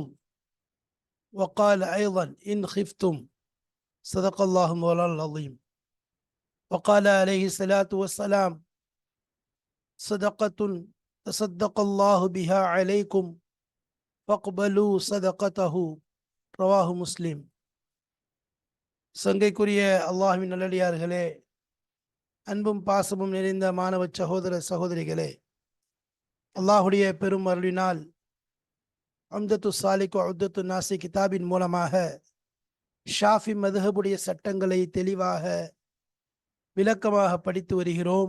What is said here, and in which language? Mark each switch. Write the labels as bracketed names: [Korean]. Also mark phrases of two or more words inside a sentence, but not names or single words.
[Arabic] وقال أيضا: إن خفتم. صدق الله مولانا العظيم. وقال عليه الصلاة والسلام: صدقة تصدق الله بها عليكم فاقبلوا صدقته. رواه مسلم. [Tamil] சங்கைக்குரிய அல்லாஹ்வின் நல்லடியார்களே, அன்பும் பாசமும் நிறைந்த மாணவ சகோதர சகோதரிகளே, அல்லாஹுடைய பெரும் அருளினால் அம்தத்து சாலிக் உத்தத்து நாசி கிதாபின் மூலமாக ஷாஃபி மதுஹபுடைய சட்டங்களை தெளிவாக விளக்கமாக படித்து வருகிறோம்.